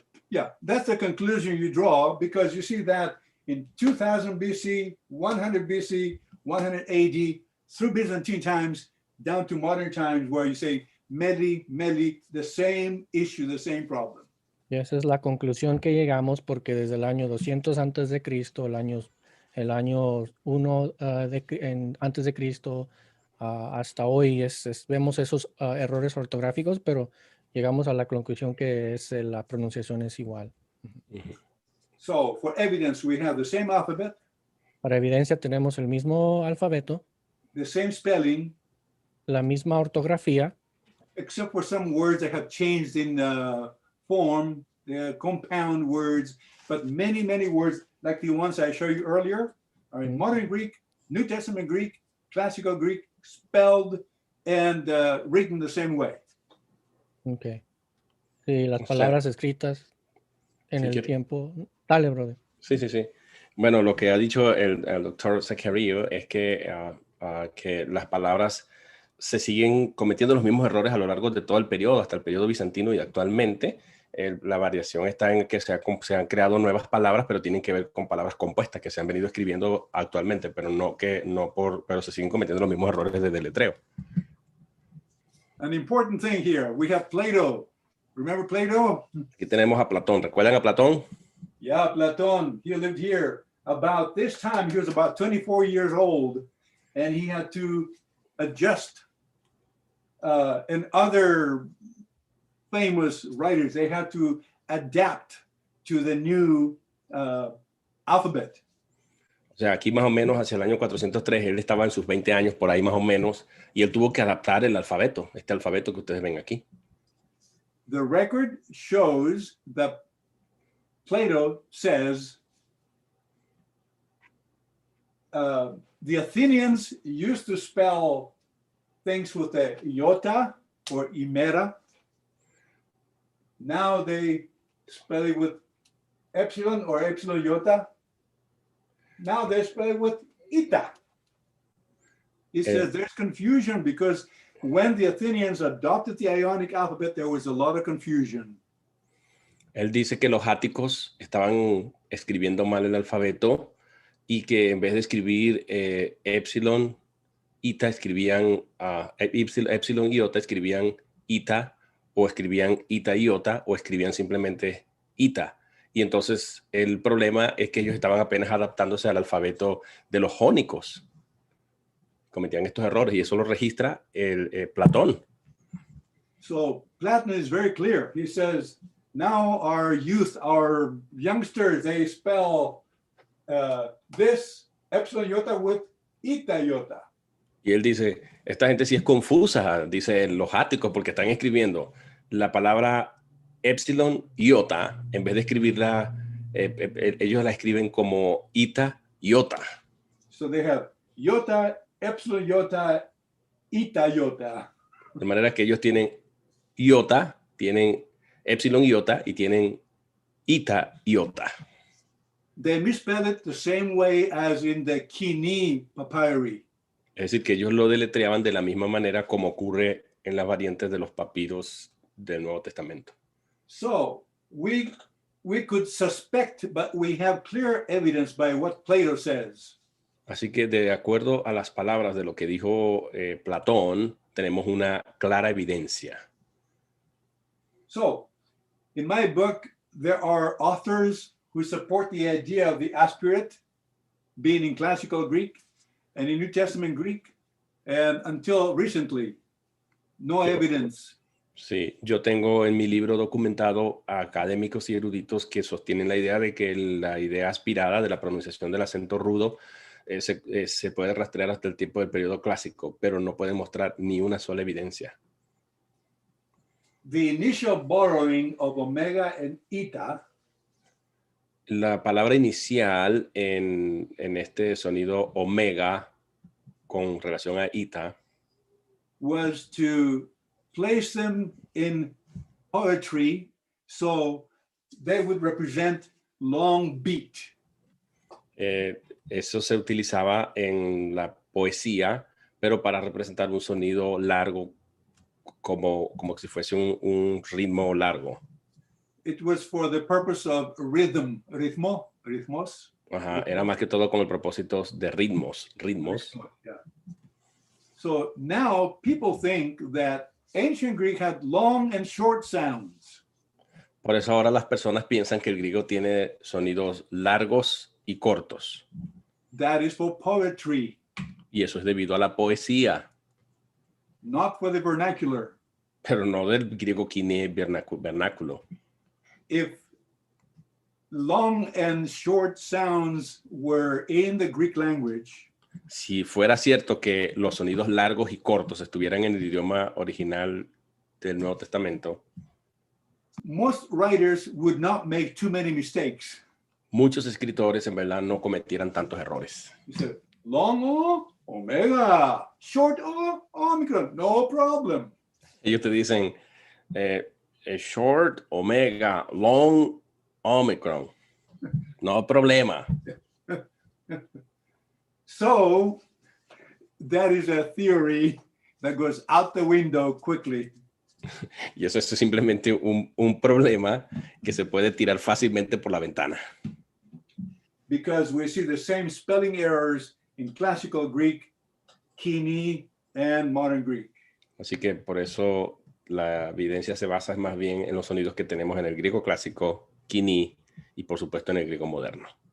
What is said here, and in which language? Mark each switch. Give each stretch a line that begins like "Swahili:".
English: Yeah, that's the conclusion you draw, because you see that in 2000 BC, 100 BC, 100 AD, through Byzantine times, down to modern times, where you say, meli, the same issue, the same problem.
Spanish: Y esa es la conclusión que llegamos, porque desde el año 200 antes de Cristo, el año 1 antes de Cristo, hasta hoy vemos esos errores ortográficos, pero llegamos a la conclusión que la pronunciación es igual.
English: So for evidence, we have the same alphabet.
Spanish: Para evidencia tenemos el mismo alfabeto,
English: the same spelling,
Spanish: la misma ortografía,
English: except for some words that have changed in form, compound words, but many words like the ones I showed you earlier are in modern Greek, New Testament Greek, Classical Greek, spelled and written the same way. Okay.
Spanish: Sí, las palabras escritas en el tiempo. Dale, brother. Sí. Bueno, lo que ha dicho el doctor ZACHARIOU es que las palabras se siguen cometiendo los mismos errores a lo largo de todo el periodo, hasta el periodo bizantino, y actualmente la variación está en que se han creado nuevas palabras, pero tienen que ver con palabras compuestas que se han venido escribiendo actualmente, pero pero se siguen cometiendo los mismos errores de deletreo.
English: An important thing here, we have Plato. Remember Plato?
Spanish: Aquí tenemos a Platón. ¿Recuerdan a Platón?
English: Yeah, Platón. He lived here. About this time, he was about 24 years old, and he had to adjust. And other famous writers, they had to adapt to the new alphabet.
Spanish: O sea, aquí más o menos hacia el año 403, él estaba en sus 20 años, por ahí más o menos, y él tuvo que adaptar el alfabeto, este alfabeto que ustedes ven aquí.
English: The record shows that Plato says the Athenians used to spell things with the iota or imera. Now they spell it with epsilon or epsilon iota. Now they spell it with ita. He says there's confusion because when the Athenians adopted the Ionic alphabet, there was a lot of confusion.
Spanish: Él dice que los áticos estaban escribiendo mal el alfabeto y que en vez de escribir epsilon, ita, escribían epsilon, iota, escribían ita, o escribían ita, iota, o escribían simplemente ita. Y entonces el problema es que ellos estaban apenas adaptándose al alfabeto de los jónicos. Cometían estos errores y eso lo registra Platón.
English: So Platon is very clear. He says, now our youth, our youngsters, they spell this epsilon iota with ita iota.
Spanish: Y él dice, esta gente sí es confusa, dice los áticos, porque están escribiendo la palabra epsilon iota, en vez de escribirla, ellos la escriben como ita iota.
English: So they have iota, epsilon iota, eta iota.
Spanish: De manera que ellos tienen iota, tienen epsilon iota y tienen eta iota.
English: They misspell it the same way as in the KOINE papyri.
Spanish: Es decir, que ellos lo deletreaban de la misma manera como ocurre en las variantes de los papiros del Nuevo Testamento.
English: So we could suspect, but we have clear evidence by what Plato says.
Spanish: Así que de acuerdo a las palabras de lo que dijo Platón, tenemos una clara evidencia.
English: So in my book, there are authors who support the idea of the aspirate being in classical Greek and in New Testament Greek, and until recently, no evidence.
Spanish: Sí, yo tengo en mi libro documentado a académicos y eruditos que sostienen la idea de que la idea aspirada de la pronunciación del acento rudo se puede rastrear hasta el tiempo del periodo clásico, pero no puede mostrar ni una sola evidencia.
English: The initial borrowing of omega and eta,
Spanish: la palabra inicial en este sonido omega con relación a eta
English: was to place them in poetry so they would represent long beat.
Spanish: Eso se utilizaba en la poesía, pero para representar un sonido largo, como si fuese un ritmo largo.
English: It was for the purpose of ritmos.
Spanish: Ajá, era más que todo con el propósito de ritmos.
English: Yeah. So now people think that ancient Greek had long and short sounds.
Spanish: Por eso ahora las personas piensan que el griego tiene sonidos largos y cortos.
English: That is for poetry.
Spanish: Y eso es debido a la poesía.
English: Not for the vernacular.
Spanish: Pero no del griego KOINE vernáculo.
English: If long and short sounds were in the Greek language,
Spanish: si fuera cierto que los sonidos largos y cortos estuvieran en el idioma original del Nuevo Testamento,
English: most writers would not make too many mistakes.
Spanish: Muchos escritores en verdad no cometieran tantos errores.
English: You said, long O, omega, short O, omicron, no problem.
Spanish: Ellos te dicen short, omega, long, omicron. No problema.
English: So that is a theory that goes out the window quickly.
Spanish: Y eso es simplemente un problema que se puede tirar fácilmente por la ventana.
English: Because we see the same spelling errors in classical Greek, KOINE, and modern Greek.
Spanish: Así que por eso la evidencia se basa más bien en los sonidos que tenemos en el griego clásico, KOINE, y por supuesto en el griego moderno.